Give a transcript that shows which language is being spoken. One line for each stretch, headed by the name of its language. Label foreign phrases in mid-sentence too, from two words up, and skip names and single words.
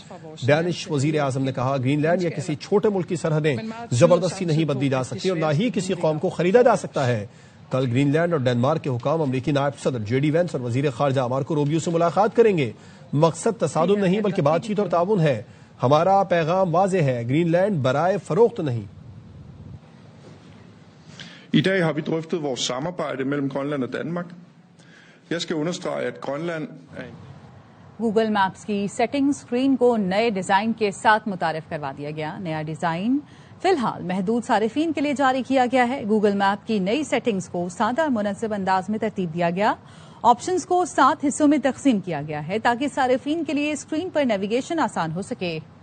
Urdu: ڈینش وزیر اعظم نے کہا گرین لینڈ یا کسی چھوٹے ملک کی سرحدیں زبردستی نہیں بدلی جا سکتی اور نہ ہی کسی قوم کو خریدا جا سکتا ہے۔ کل گرین لینڈ اور ڈنمارک کے حکام امریکی نائب صدر JD وینس اور وزیر خارجہ مارکو روبیو سے ملاقات کریں گے۔ مقصد تصادم نہیں بلکہ بات چیت اور تعاون ہے۔ ہمارا پیغام واضح ہے، گرین لینڈ برائے فروخت نہیں۔
Danish: I dag har vi drøftet vores samarbejde mellem Grønland og Danmark. Jeg skal understrege, at Grønland er
Urdu: گوگل میپس کی سیٹنگ اسکرین کو نئے ڈیزائن کے ساتھ متعارف کروا دیا گیا۔ نیا ڈیزائن فی الحال محدود صارفین کے لیے جاری کیا گیا ہے۔ گوگل میپ کی نئی سیٹنگز کو سادہ اور منظم انداز میں ترتیب دیا گیا۔ آپشنز کو 7 حصوں میں تقسیم کیا گیا ہے تاکہ صارفین کے لیے اسکرین پر نیویگیشن آسان ہو سکے۔